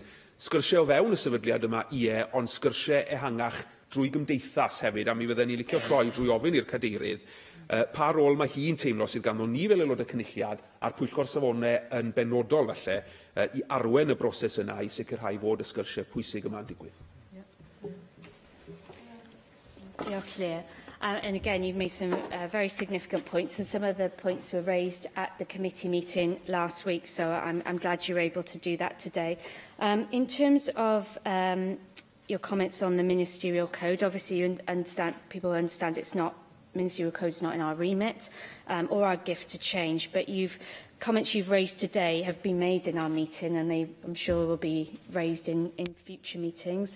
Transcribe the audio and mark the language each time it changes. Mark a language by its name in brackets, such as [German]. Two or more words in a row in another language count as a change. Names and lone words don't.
[Welsh] Sgyrsiau o fewn y sefydliad yma, ond sgyrsiau ehangach drwy gymdeithas hefyd, a mi fydden ni licio troi drwy ofyn i'r cadeirydd pa rôl mae hi'n teimlo sydd ganddo ni fel aelod y cynulliad a'r Pwyllgor Safonau yn benodol falle i arwen y broses yna i sicrhau fod y sgyrsiau pwysig yma'n digwydd. Diolch, Leah. [English] And again, you've made some very significant points, and some of the points were raised at the committee meeting last week, so I'm glad you're able to do that today. In terms of your comments on the ministerial code, obviously people understand it's not, ministerial code is not in our remit or our gift to change, but comments you've raised today have been made in our meeting, and they, I'm sure, will be raised in future meetings.